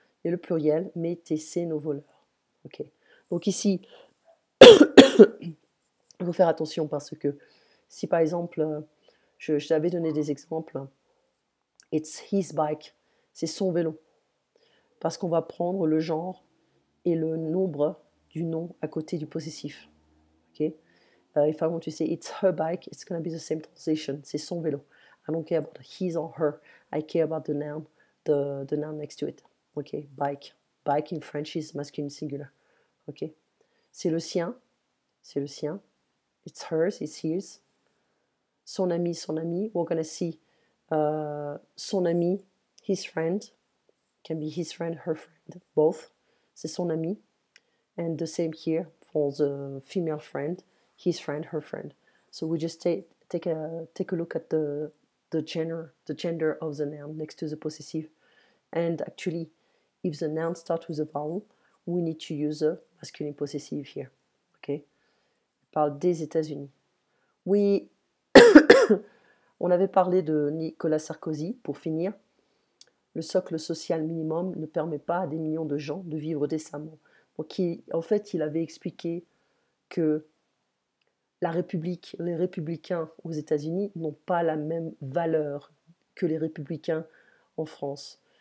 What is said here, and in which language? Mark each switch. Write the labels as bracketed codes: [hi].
[fr] Et le pluriel, mes, tes, ses, nos, vos, leurs. Ok. Donc ici, il faut faire attention parce que si par exemple, je t'avais donné des exemples, [en] it's his bike, [fr] c'est son vélo. Parce qu'on va prendre le genre et le nombre du nom à côté du possessif. Okay? [en] If I want to say it's her bike, it's going to be the same translation. [fr] C'est son vélo. [en] I don't care about his or her. I care about the noun, the noun next to it. Okay? Bike. Bike in French is masculine singular. [fr] Okay? C'est le sien. C'est le sien. [en] It's hers, it's his. [fr] Son ami, son ami. [en] We're going to see son ami, his friend. Can be his friend, her friend. Both. [fr] C'est son ami. [en] And the same here for the female friend. His friend, her friend. So we just take a look at the gender of the noun next to the possessive. And actually, if the noun starts with a vowel, we need to use a masculine possessive here. [fr] Okay? On parle des États-Unis. Oui, on avait parlé de Nicolas Sarkozy, pour finir. Le socle social minimum ne permet pas à des millions de gens de vivre décemment. Donc, en fait, il avait expliqué que la République, les républicains aux États-Unis n'ont pas la même valeur que les républicains en France.